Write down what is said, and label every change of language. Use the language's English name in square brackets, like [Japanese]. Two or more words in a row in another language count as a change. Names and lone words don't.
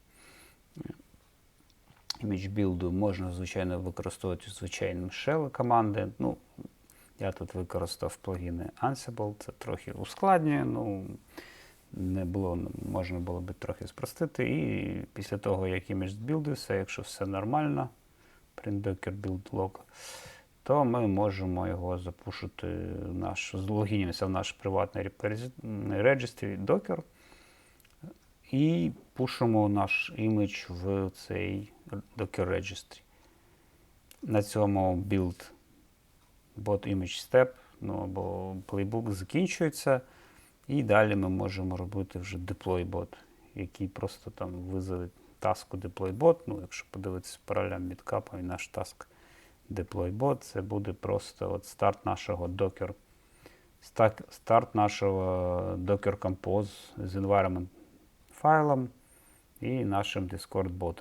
[Ukrainian] Image білду можна, звичайно, використовувати звичайним shell команди. Ну, я тут використав плагіни Ansible, це трохи ускладнює, ну, можна було б трохи спростити. І після того, як імідж збілдився, якщо все нормально, [English] print docker build log, [Ukrainian] то ми можемо його запушити, злогінімося в наш приватний registry Docker і пушимо наш імідж в цей [English] Docker registry. [Ukrainian] На цьому [English] build bot image step, [Ukrainian] або playbook закінчується. І далі ми можемо робити вже [English] deploy bot, [Ukrainian] який просто там визове таску [English] deploy bot. [Ukrainian] Якщо подивитися паралель мідкапа і наш таск [English] deploy bot, [Ukrainian] це буде просто старт нашого Docker Compose з environment файлом і нашим Discord ботом.